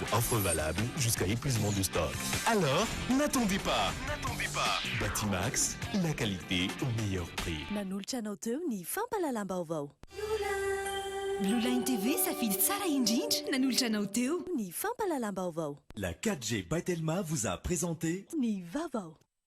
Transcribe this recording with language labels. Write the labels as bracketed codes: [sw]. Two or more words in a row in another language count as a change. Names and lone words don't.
[fr] Offre valable jusqu'à épuisement du stock. Alors, n'attendez pas. Batimax, la qualité au meilleur prix. [mg] Nanolotra teo ny fampahalalam-baovao. Blue Line TV safidy tsara indrindra nanolotra anao teo ny fampahalalam-baovao. [fr] La 4G by Telma vous a présenté [mg] ny vaovao.